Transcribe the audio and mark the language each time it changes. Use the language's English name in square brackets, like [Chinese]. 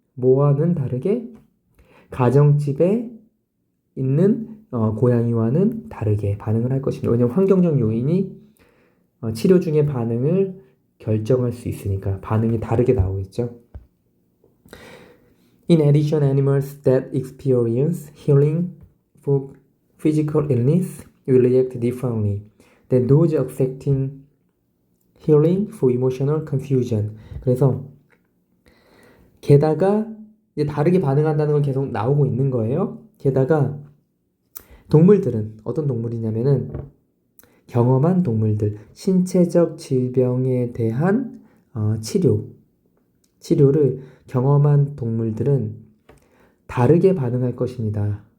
[Korean] 뭐와는 다르게? 가정집에 있는 고양이와는 다르게 반응을 할 것입니다. 왜냐하면 환경적 요인이 치료 중의 반응을 결정할 수 있으니까 반응이 다르게 나오겠죠. [English] In addition, animals that experience healing for physical illness will react differently than those affecting healing for emotional confusion. [Korean] 그래서 게다가 이제 다르게 반응한다는 건 계속 나오고 있는 거예요. 게다가 동물들은 어떤 동물이냐면은 경험한 동물들, 신체적 질병에 대한 치료를 경험한 동물들은 다르게 반응할 것입니다.